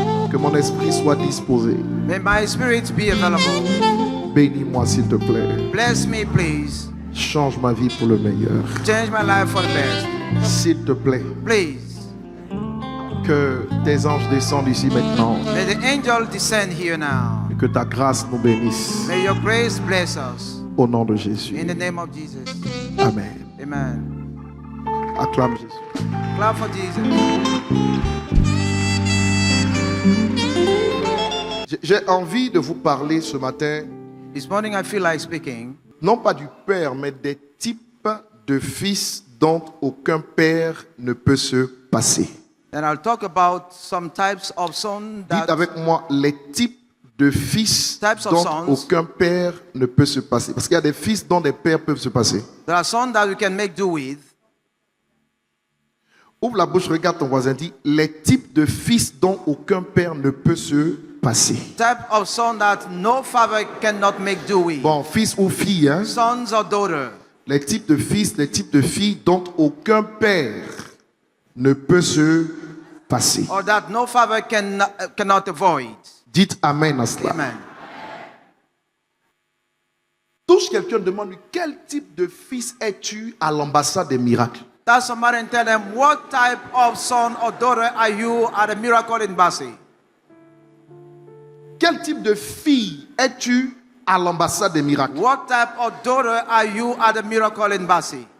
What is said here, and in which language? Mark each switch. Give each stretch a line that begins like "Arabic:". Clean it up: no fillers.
French: Que mon esprit soit disposé.
English: May my spirit be available.
French: Bénis-moi, s'il te plaît.
English: Bless me, please.
French: Change ma vie pour le meilleur.
English: Change my life for the best.
French: S'il te plaît,
English: Please.
French: que tes anges descendent ici maintenant.
English: May the angel descend here now.
French: Et que ta grâce nous bénisse.
English: May your grace bless us.
French: Au nom de Jésus.
English: In the name of Jesus.
French: Amen.
English: Amen.
French: Acclame Jésus.
English: Clap for Jesus.
French: J'ai envie de vous parler ce matin,
English: This morning I feel like speaking,
French: non pas du père, mais des types de fils dont aucun père ne peut se passer.
English: and I'll talk about some types of sons
French: Dites
English: that
French: avec moi les types de fils
English: Types of
French: dont
English: sons.
French: aucun père ne peut se passer. Parce qu'il y a des fils dont des pères peuvent se passer.
English: there are sons that we can make do with.
French: Ouvre la bouche, regarde ton voisin, dis les types de fils dont aucun père ne peut se passer.
English: Type of son that no father cannot make do with.
French: Bon, fils ou fille, hein?
English: Sons or daughters.
French: Les types de fils, les types de filles dont aucun père ne peut se passer.
English: Or that no father cannot avoid.
French: Dites Amen à cela.
English: Amen.
French: Touche quelqu'un, demande-lui quel type de fils es-tu à l'ambassade des miracles?
English: Touch somebody and tell them, what type of son or daughter are you at the Miracle Embassy?
French: Quel type de fille es-tu à l'ambassade des miracles?
English: What type of daughter are you at the Miracle Embassy?